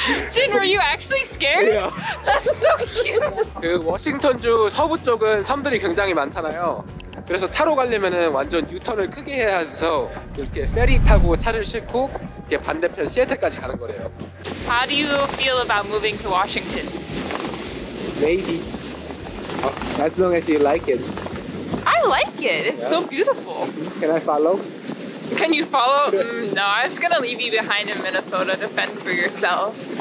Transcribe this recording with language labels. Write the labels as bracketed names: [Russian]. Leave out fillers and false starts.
[English] Jin, were you actually scared? Yeah. That's so cute. [Korean] 그 워싱턴주 서부 쪽은 섬들이 굉장히 많잖아요. 그래서 차로 가려면은 완전 유턴을 크게 해야 해서 이렇게 페리 타고 차를 싣고 이렇게 반대편 시애틀까지 가는 거래요. [English] How do you feel about moving to Washington? Maybe. As long as you like it. I like it. It's so beautiful. Can I follow? Can you follow? No, I was gonna leave you behind in Minnesota to fend for yourself.